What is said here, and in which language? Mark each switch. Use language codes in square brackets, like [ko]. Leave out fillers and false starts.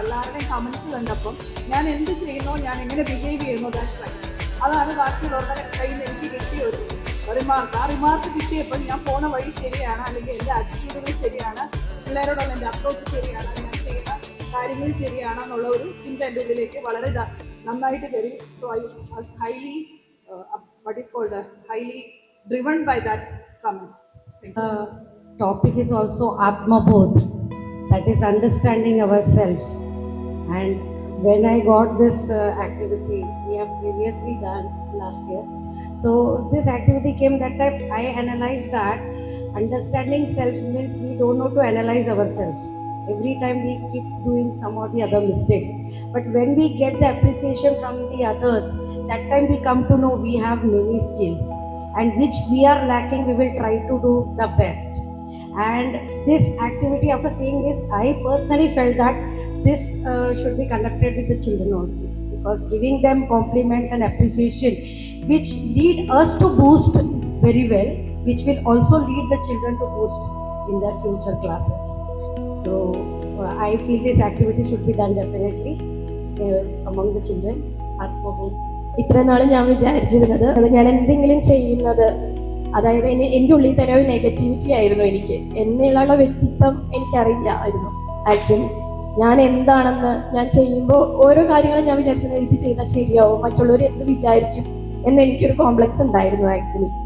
[ml] എല്ലാവരുടെയും കമൻസ് കണ്ടപ്പം ഞാൻ എന്ത് ചെയ്യുന്നോ, ഞാൻ എങ്ങനെ ബിഹേവ് ചെയ്യുന്നോ, അതാണ് ബാക്കിയുള്ളവരുടെ കയ്യിൽ നിന്ന് എനിക്ക് കിട്ടിയ ഒരു റിമാർക്ക്. ആ റിമാർക്ക് കിട്ടിയപ്പോൾ ഞാൻ പോണ വഴി ശരിയാണ്, അല്ലെങ്കിൽ എൻ്റെ ആറ്റിറ്റ്യൂഡുകൾ ശരിയാണ്, പിള്ളേരോടുള്ള എൻ്റെ അപ്രോച്ച് ശരിയാണ്, ഞാൻ ചെയ്യുന്ന കാര്യങ്ങൾ ശരിയാണെന്നുള്ള ഒരു ചിന്ത എൻ്റെ ഉള്ളിലേക്ക് വളരെ നന്നായിട്ട് കയറി. [en] So I was highly driven by that comments. Topic is also Atma Bodh, that is understanding ourselves. And when I got this activity, we have previously done last year. So this activity came that time, I analyzed that understanding self means we don't know to analyze ourselves. Every time we keep doing some or the other mistakes. But when we get the appreciation from the others, that time we come to know we have many skills and which we are lacking, we will try to do the best. And this activity, after seeing this, I personally felt that this should be conducted with the children also, because giving them compliments and appreciation which lead us to boost very well, which will also lead the children to boost in their future classes. So I feel this activity should be done definitely among the children. [ml] ഇത്ര നാളും ഞാൻ വിചാരിച്ചിരുന്നത് ഞാൻ എന്തെങ്കിലും ചെയ്യുന്നത്, അതായത് എൻ്റെ ഉള്ളിൽ തന്നെ ഒരു നെഗറ്റിവിറ്റി ആയിരുന്നു. എനിക്ക് എന്നുള്ള വ്യക്തിത്വം എനിക്കറിയില്ലായിരുന്നു. ആക്ച്വലി ഞാൻ എന്താണെന്ന് ഞാൻ ചെയ്യുമ്പോൾ ഓരോ കാര്യങ്ങളും ഞാൻ വിചാരിച്ചത് ഇത് ചെയ്താൽ ശരിയാവും, മറ്റുള്ളവർ എന്ത് വിചാരിക്കും എന്നെനിക്കൊരു കോംപ്ലക്സ് ഉണ്ടായിരുന്നു ആക്ച്വലി.